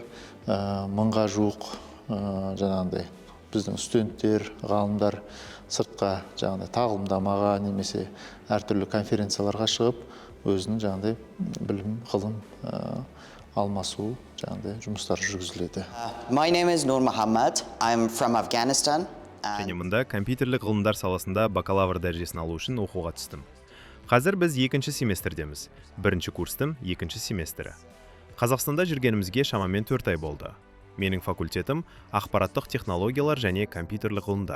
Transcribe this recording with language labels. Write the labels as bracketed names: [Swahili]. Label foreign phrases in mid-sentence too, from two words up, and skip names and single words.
[Kazakh] 1000-ға жуық біздің студенттер, ғалымдар сыртқа тағылымдамаға немесе әртүрлі конференцияларға шығып, өзінің білім, ғылым алмасу жұмыстар жүргізіледі. [English] My name is Nur Muhammad. I'm from Afghanistan. [Kazakh] Және мұнда компьютерлік ғылымдар саласында бакалавр дәрежесін алу үшін оқуға түстім. Қазір біз 2-ші семестрдеміз, 1-ші курстың 2-ші семестрі. Қазақстанда жүргенімізге шамамен 4 ай болды. Менің факультетім ақпараттық технологиялар және компьютерлік ғылымдар.